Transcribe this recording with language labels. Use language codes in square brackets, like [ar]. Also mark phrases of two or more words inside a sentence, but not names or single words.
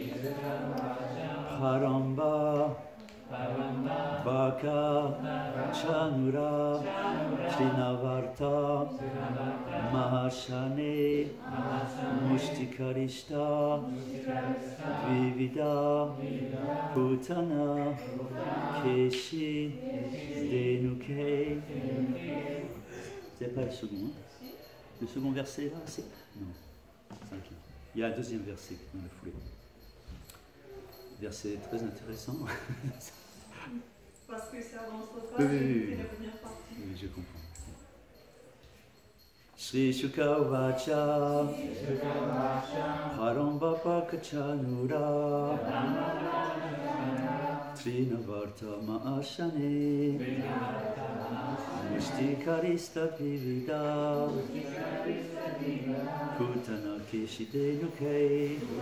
[sa] Paramba Baka Chanura Trinavarta Mahashane Mushtikarishta Vivida Putana Keshi Denuke. [fr] C'est pas le second, hein? Le second verset là, c'est... Non, 5. Il y a un deuxième verset dans la foulée. Verset très intéressant. Parce que ça avance trop Oui, vite, oui, c'est la première partie. Oui, je comprends. [sa] Shri Shuka Vacha Paramba Pakachanura Trinavarta Maashane Mushtikarista Vivida Putana Keshidenuke.